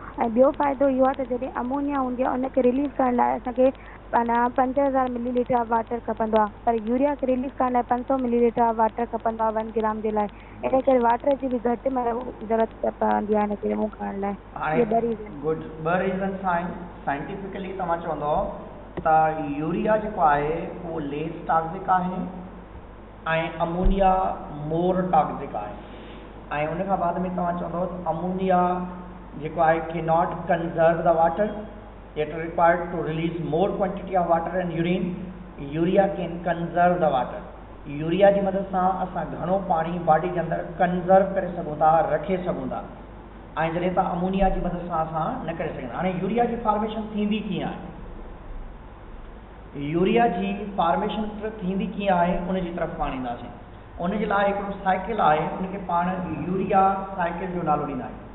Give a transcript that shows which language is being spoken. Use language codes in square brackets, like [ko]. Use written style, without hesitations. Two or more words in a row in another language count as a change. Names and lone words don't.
[sd] ऐं ॿियो फ़ाइदो इहो आहे त जॾहिं अमोनिया हूंदी आहे उनखे रिलीज़ करण लाइ असांखे 5000 [en] millilitre of water [sd] खपंदो आहे, पर यूरिया खे रिलीज़ करण लाइ 500 [en] millilitre of water [sd] खपंदो आहे 1 ग्राम जे लाइ। इन करे वाटर जी बि घटि ज़रूरत पवंदी आहे इनखे रिमूव करण लाइ। इहे ॿ रीज़न। गुड, ॿ रीज़न्स आहिनि। साइंटिफिकली तव्हां चवंदो त यूरिया जेको आहे उहो [en] less toxic [sd] आहे ऐं अमोनिया [en] more toxic [sd] आहे, ऐं उन खां बाद में तव्हां चवंदो त अमोनिया जेको आहे के [en] not conserve the water, it required to release more quantity of water and urine, urea can conserve the water. [sd] यूरिया जी मदद सां असां घणो पाणी बॉडी जे अंदरि कंजर्व करे सघूं था, रखे सघूं था, ऐं जॾहिं तव्हां अमोनिया जी मदद सां असां न करे सघंदा। हाणे यूरिया जी फॉर्मेशन थींदी कीअं आहे? यूरिया जी फॉर्मेशन थींदी कीअं आहे उनजी तरफ़ पाण ईंदासीं। उनजे लाइ हिकिड़ो साइकिल आहे, उनखे पाण [en] urea cycle [sd] जो नालो ॾींदा आहियूं।